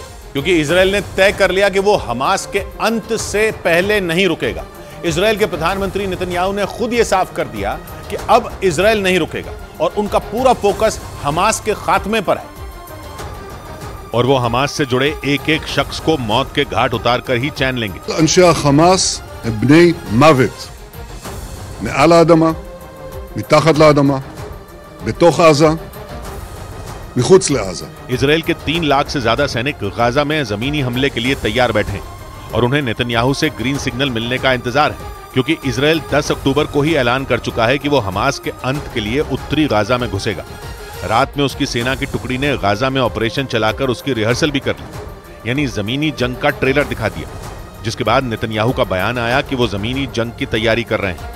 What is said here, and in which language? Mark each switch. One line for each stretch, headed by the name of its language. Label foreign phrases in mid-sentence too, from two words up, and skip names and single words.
Hindi: क्योंकि इजराइल ने तय कर लिया कि वो हमास के अंत से पहले नहीं रुकेगा। इजराइल के प्रधानमंत्री नेतन्याहू ने खुद ये साफ कर दिया कि अब इजराइल नहीं रुकेगा और उनका पूरा फोकस हमास के खात्मे पर है। और वो हमास से जुड़े एक एक शख्स को मौत के घाट उतार कर ही चैन लेंगे।
Hebrew: אנשי החמאס הם בני מוות, מעל האדמה, מתחת לאדמה, בתוך עזה, מחוץ לעזה।
Hindi: इजराइल के 3 लाख से ज्यादा सैनिक गाजा में जमीनी हमले के लिए तैयार बैठे हैं और उन्हें नेतन्याहू से
English: green signal
Hindi: मिलने का इंतजार है, क्योंकि इजराइल 10 अक्टूबर को ही ऐलान कर चुका है कि वो हमास के अंत के लिए उत्तरी गाजा में घुसेगा। रात में उसकी सेना की टुकड़ी ने गाजा में ऑपरेशन चलाकर उसकी रिहर्सल भी कर ली, यानी जमीनी जंग का ट्रेलर दिखा दिया, जिसके बाद नेतन्याहू का बयान आया कि वो जमीनी जंग की तैयारी कर रहे हैं।